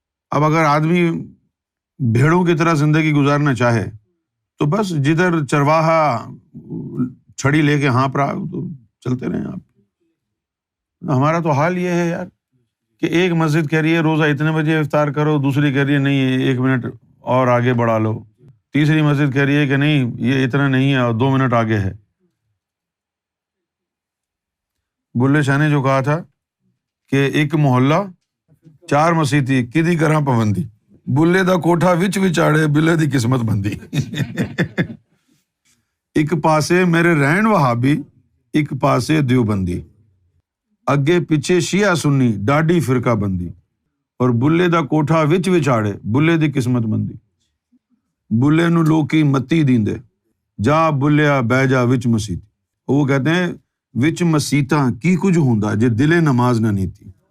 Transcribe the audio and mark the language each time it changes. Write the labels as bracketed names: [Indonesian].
[Urdu] اب اگر آدمی بھیڑوں کی طرح زندگی گزارنا چاہے تو بس جدھر چرواہا چھڑی لے کے ہانپ رہا تو چلتے رہیں آپ. ہمارا تو حال یہ ہے یار کہ ایک مسجد کہہ رہی ہے روزہ اتنے بجے افطار کرو، دوسری کہہ رہی ہے نہیں 1 منٹ اور آگے بڑھا لو، تیسری مسجد کہہ رہی ہے کہ نہیں یہ اتنا نہیں ہے اور 2 منٹ آگے ہے. بلے شاہ نے جو کہا تھا کہ [Punjabi] ایک محلہ 4 مسیتی کدی کراں پابندی، بلے دا کوٹھا وچ وچاڑے بلے دی قسمت بندی. ایک پاسے میرے رہن وہابی، ایک پاسے دیوبندی. اگے پیچھے شیعہ سنی ڈاڈی فرقہ بندی اور بلے دا کوٹھا وچ وچاڑے بلے دی قسمت مندی بلے نو لوکی متی دیندے جا بلیا بہ جا وچ مسیتی [Urdu] وہ کہتے ہیں [Punjabi] وچ مسیتاں کی کچھ ہوندا جے دلے نماز نہ نیتی